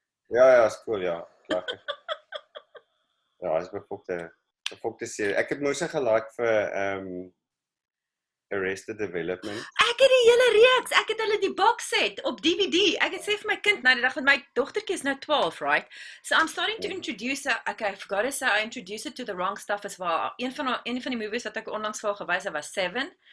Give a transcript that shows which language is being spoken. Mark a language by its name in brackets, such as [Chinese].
[Afrikaans] Ja, is cool, ja. Ja, is befokte serie. Ek het mos gelike vir Arrested Development. Ek het die hele reeks. Ek het hulle die box set op DVD. Ek het sê vir my kind nou die dag van my dogtertjie is nou 12, right? [English] So I'm starting to introduce her. Okay, I forgot to say I introduced her to the wrong stuff as well. [Afrikaans] Een van die movies wat ek onlangs vir gewys het was 7.